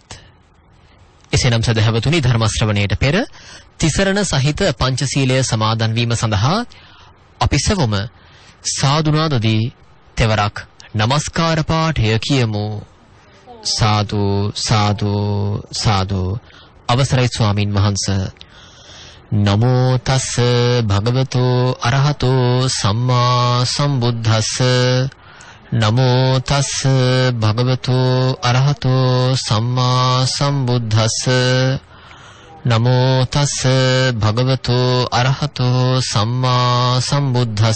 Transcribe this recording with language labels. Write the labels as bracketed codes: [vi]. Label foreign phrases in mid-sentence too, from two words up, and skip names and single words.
[si] එසේනම් සදහැවතුනි, ධර්ම ශ්‍රවණයට පෙර තිසරණ සහිත පංචශීලය සමාදන් වීම සඳහා අපි සවම සාදුනාදදී තෙවරක් নমස්කාර පාඨය කියමු. සාදු සාදු සාදු. අවසරයි ස්වාමින් වහන්සේ. [pi] නමෝ තස් භගවතෝ අරහතෝ සම්මා සම්බුද්දස්ස. නමෝ තස් භගවතෝ අරහතෝ සම්මා සම්බුද්දස්ස. නමෝ තස් භගවතෝ අරහතෝ සම්මා සම්බුද්දස්ස.